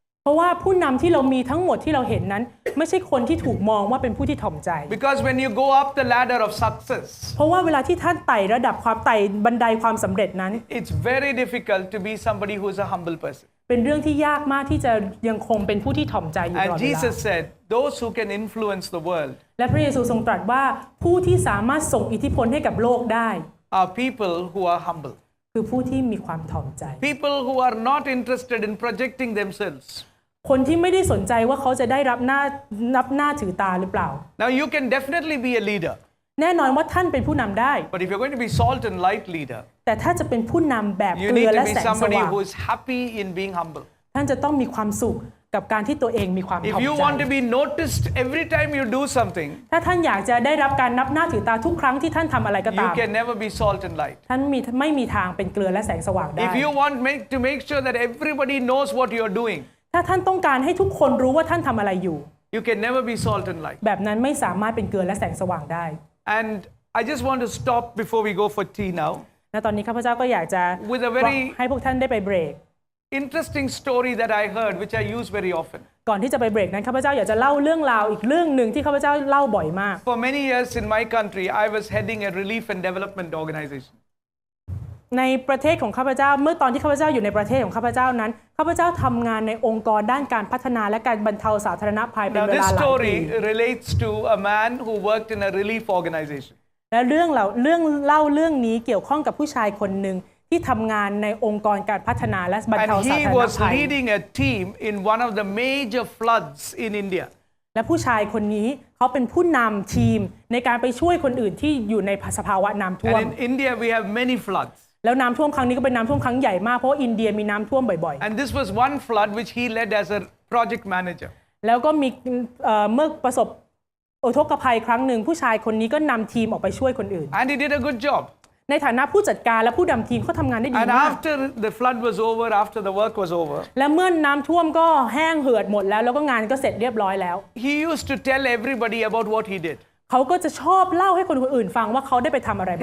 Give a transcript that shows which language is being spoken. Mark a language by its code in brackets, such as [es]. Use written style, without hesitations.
[th] เพราะว่าผู้นำที่เรามีทั้งหมดที่เราเห็นนั้น ไม่ใช่คนที่ถูกมองว่าเป็นผู้ที่ถ่อมใจ [en] Because when you go up the ladder of success, [th] เพราะว่าเวลาที่ท่านไต่ระดับความไต่บันไดความสำเร็จนั้น [en] it's very difficult to be somebody who's a humble person. [th] เป็นเรื่องที่ยากมากที่จะยังคงเป็นผู้ที่ถ่อมใจอยู่ตลอด [en] And [th] เวลา [en] Jesus said, those who can influence the world [th] และพระเยซูทรงตรัสว่าผู้ที่สามารถส่งอิทธิพลให้กับโลกได้ [en] are people who are humble. [th] คือผู้ที่มีความถ่อมใจ [en] People who are not interested in projecting themselves. [th] คนที่ไม่ได้สนใจว่าเขาจะได้รับหน้าถือตาหรือเปล่า [en] Now you can definitely be a leader. [th] แน่นอนว่าท่านเป็นผู้นำได้ [en] But if you're going to be salt and light leader, [th] แต่ถ้าจะเป็นผู้นำแบบ [en] you [th] เกลือ [en] need [th] และ [en] to be [th] แสงส [en] somebody [th] ว่าง [en] who is happy in being humble. [th] ท่านจะต้องมีความสุขกับการที่ตัวเองมีความถ่อ [en] If [th] ม [en] you [th] ใจ [en] want to be noticed every time you do something, [th] ถ้าท่านอยากจะได้รับการนับหน้าถือตาทุกครั้งที่ท่านทำอะไรก็ [en] you [th] ตาม [en] can never be salt and light. [th] ท่านไม่มีทางเป็นเกลือและแสงสว่างได้ [en] If you want to make sure that everybody knows what you're doing, [th] ถ้าท่านต้องการให้ทุกคนรู้ว่าท่านทำอะไรอยู่ [en] you can never be salt and light. [th] แบบนั้นไม่สามารถเป็นเกลือและแสงสว่างได้ [en] And I just want to stop before we go for tea now [th] และตอนนี้ข้าพเจ้าก็อยากจะ [en] with a very [th] ให้พวกท่านได้ไปเบรก [en] interesting story that I heard, which I use very often. [th] ก่อนที่จะไปเบรกนั้นข้าพเจ้าอยากจะเล่าเรื่องราวอีกเรื่องหนึ่งที่ข้าพเจ้าเล่าบ่อยมาก [en] For many years in my country, I was heading a relief and development organization. [th] ในประเทศของข้าพเจ้าเมื่อตอนที่ข้าพเจ้าอยู่ในประเทศของข้าพเจ้านั้นข้าพเจ้าทำงานในองค์กรด้านการพัฒนาและการบรรเทาสาธารณภัยเป็น [en] Now [th] เว [en] this [th] ลาหลายปี [en] story relates to a man who worked in a relief organization. [th] และเรื่องเล่าเรื่องนี้เกี่ยวข้องกับผู้ชายคนหนึ่งที่ทำงานในองค์กรการพัฒนาและบรรเทา [en] And [th] สา [en] he [th] ธารณ [en] was [th] ภัย [en] leading a team in one of the major floods in India. [th] และผู้ชายคนนี้เขาเป็นผู้นำทีมในการไปช่วยคนอื่นที่อยู่ในสภาวะน้ำท่วม [en] And in India, we have many floods. [th] แล้วน้ำท่วมครั้งนี้ก็เป็นน้ำท่วมครั้งใหญ่มากเพราะว่าอินเดียมีน้ำท่วมบ่อย [en] And this was one flood which he led as a project manager. [th] ๆแล้วก็มีเมื่อประสบอุทกภัยครั้งหนึ่งผู้ชายคนนี้ก็นำทีมออกไปช่วยคนอื่น [en] And he did a good job. [th] ในฐานะผู้จัดการและผู้นำทีมเขาทำงานได้ดี [en] And [th] มาก [en] after the flood was over, after the work was over, [th] และเมื่อน้ำท่วมก็แห้งเหือดหมดแล้วก็งานก็เสร็จเรียบร้อยแล้ว [en] he used to tell everybody about what he did. [th] เขาก็จะชอบเล่าให้คนอื่นฟังว่าเขาได้ไปทำอะไรมา